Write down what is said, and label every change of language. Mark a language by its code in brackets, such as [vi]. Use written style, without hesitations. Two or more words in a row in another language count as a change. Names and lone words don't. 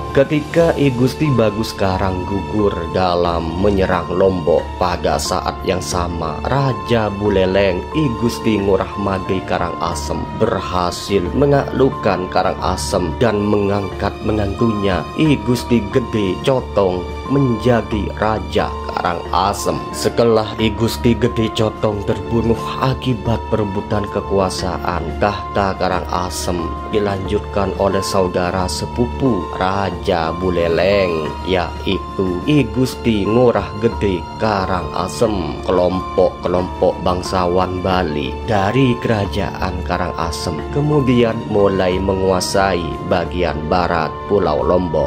[id] Ketika I Gusti Bagus Karang gugur dalam menyerang Lombok, pada saat yang sama Raja Buleleng I Gusti Ngurah Mage Karangasem berhasil menaklukkan Karangasem dan mengangkat menantunya I Gusti Gede Cotong menjadi Raja Karangasem. Setelah I Gusti Gede Cotong terbunuh akibat perebutan kekuasaan, tahta Karangasem dilanjutkan oleh saudara sepupu Raja Buleleng, yaitu I Gusti Ngurah Gede Karangasem. Kelompok-kelompok bangsawan Bali dari kerajaan Karangasem kemudian mulai menguasai bagian barat Pulau Lombok.